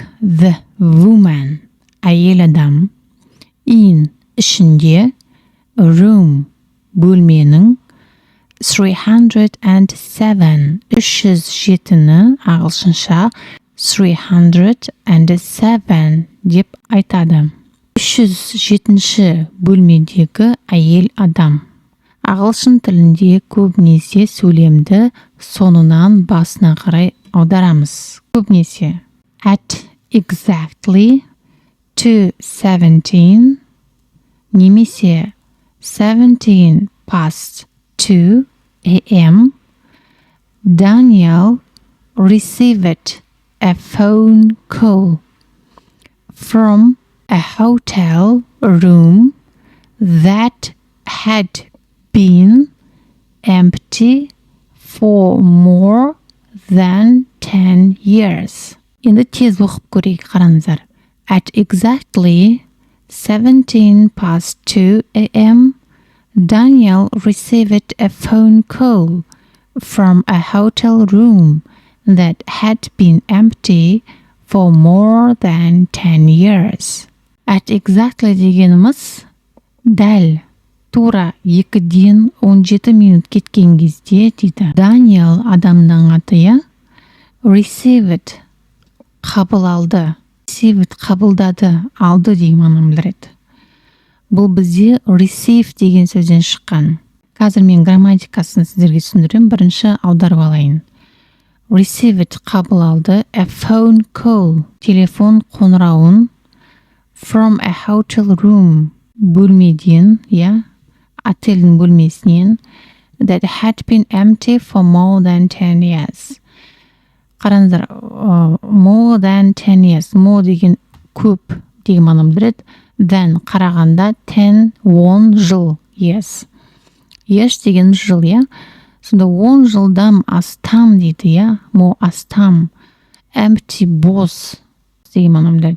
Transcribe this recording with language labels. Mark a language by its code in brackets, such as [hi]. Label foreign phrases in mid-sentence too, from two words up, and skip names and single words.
[en] The Woman, [kk] әйел адам, in, ішінде, room, бөлменің, 307-ні ағылшынша 307 деп айтады. 307-ші бөлмедегі әйел адам. Ағылшын тілінде көбінесе сөйлемді соңынан басына қарай аударамыз. [en] Көбінесе at exactly 2:17 немесе 17 past 2 a.m. Daniel received a phone call from a hotel room that had been empty for more than 10 years. [kk] Енді тез оқып көрейік, қараңыздар. [en] At exactly 17 past 2 a.m., Daniel received a phone call from a hotel room that had been empty for more than 10 years. At exactly [kk] дегеніміз дәл, тура 2-ден 17 минут кеткен кезде дейді. Daniel адамның аты, received қабыл алды. Received қабылдады, алды деген мағынаны білдіреді. Бұл бізде receive деген сөзден шыққан. Қазір мен грамматикасын сіздерге түсіндірем, бірінші аударып алайын. Received қабыл алды, [en] a phone call, [kk] телефон қоңырауын, [en] from a hotel room, [kk] бөлмеден, отельдің бөлмесінен, [en] that had been empty for more than 10 years. [kk] Қараңыздар, [en] more than 10 years, [kk] more деген көп деген мағынаны білдіреді. Then қарағанда 10 жыл, yes. Yes деген жыл, Сонда 10 жылдан астам дейді, more астам. Empty, бос деген мағынаны білдіреді.